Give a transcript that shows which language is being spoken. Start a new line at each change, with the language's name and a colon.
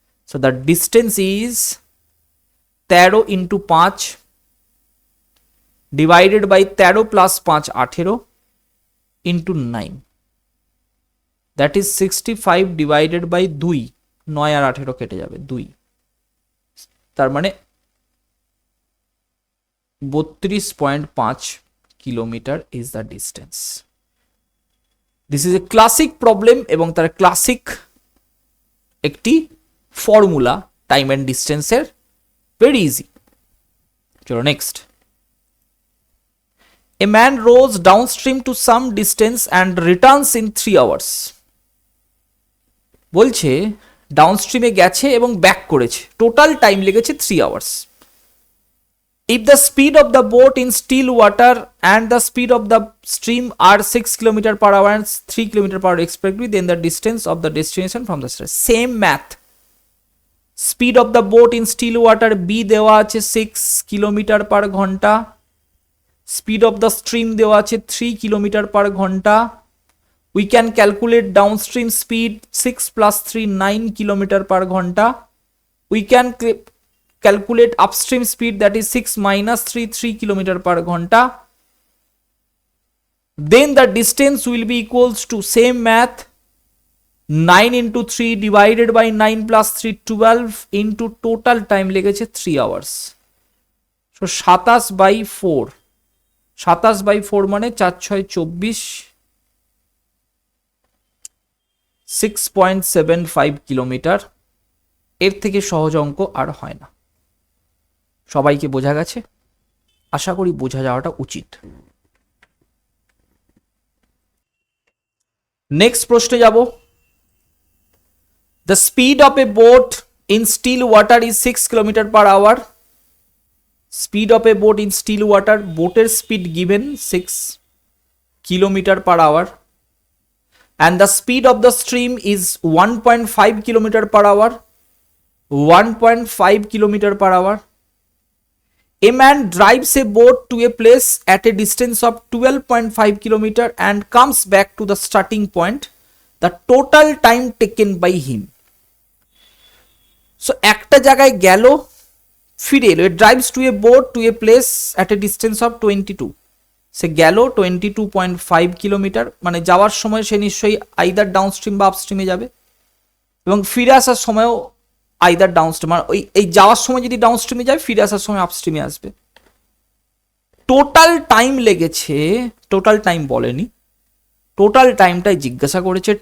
English: so the distance is 13 into 5 divided by 13 plus 5 18 into 9, that is 65 divided by 2,
Bangla: 9 আর 18 কেটে যাবে 2, তার মানে
English: 32.5 kilometre is the distance. This is a classic problem
Bangla: এবং তার
English: Classic একটি formula time and ডিস্টেন্সের, very easy.
Bangla: চলো next.
English: A man rows downstream to some distance and returns in 3 hours.
Bangla: বলছে ডাউনস্ট্রিমে গেছে এবং ব্যাক করেছে, টোটাল টাইম লেগেছে 3 hours.
English: If the speed of the boat in still water and the speed of the stream are 6 km per hour and 3 km per hour respectively, then the distance of the destination from the station. Same math. Speed of the boat in still water B
Bangla: দেওয়া আছে
English: 6 km per ঘন্টা, speed of the stream দেওয়া আছে 3 km per ঘন্টা। We can calculate downstream speed 6 plus 3 9 km per ঘন্টা। We can calculate upstream speed, that is 6 minus 3 3 km per ঘন্টা। Then the distance will be equals to same math 9 into 3 divided by 9 plus 3 12 into total time
Bangla: লেগেছে
English: 3 hours। So 27 by 4, 27 by 4 মানে 4 6 24, 6.75 kilometre.
Bangla: এর থেকে সহজ অঙ্ক আর হয় না। সবাইকে বোঝা গেছে? আশা করি বোঝা যাওয়াটা উচিত। নেক্সট প্রশ্নে যাব।
English: The speed of a boat in still water is 6 km per hour. Speed of a boat in still water, বোটের speed given 6 km per hour and the speed of the stream is 1.5 km per hour, 1.5 km per hour. A man drives a boat to a place at a distance of 12.5 km and comes back to the starting point. The total time taken by him.
Bangla: So একটা জায়গায় গেল, ফিরে এলো।
English: It drives to a boat to a place at a distance of 22.
Bangla: সে গেল 22.5 kilometre, মানে যাওয়ার সময় সে নিশ্চয়ই আইদার ডাউনস্ট্রিম বা আপস্ট্রিমে যাবে এবং ফিরে আসার সময়ও আইদার ডাউনস্ট্রিম, মানে এই যাওয়ার সময় যদি ডাউনস্ট্রিমে যায় ফিরে আসার সময় আপস্ট্রিমে আসবে। টোটাল টাইম লেগেছে, টোটাল টাইম বলেনি, টোটাল টাইমটাই জিজ্ঞাসা করেছে।